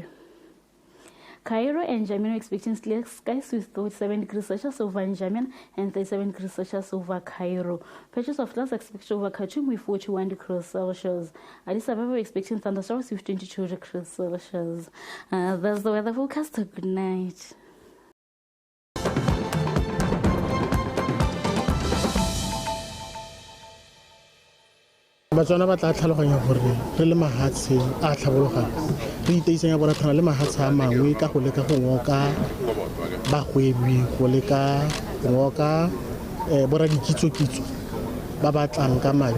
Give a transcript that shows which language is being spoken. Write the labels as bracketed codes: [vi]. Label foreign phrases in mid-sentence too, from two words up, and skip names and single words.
[en] Cairo and N'Djamena expecting clear skies with 37 degrees Celsius over N'Djamena and 37 degrees Celsius over Cairo. Patches of clouds expected over Khartoum with 41 degrees Celsius. Addis Ababa expecting thunderstorms with 22 degrees Celsius. That's the weather forecast. Good night. [tn] Batswana ba tla tlhaloganya gore re le mahatshe a tlhabologang re iteisenya borathana le mahatshe a mangwe ka go leka go ngoka bagwebi go leka go ngoka boradikitso ba batlang ka madi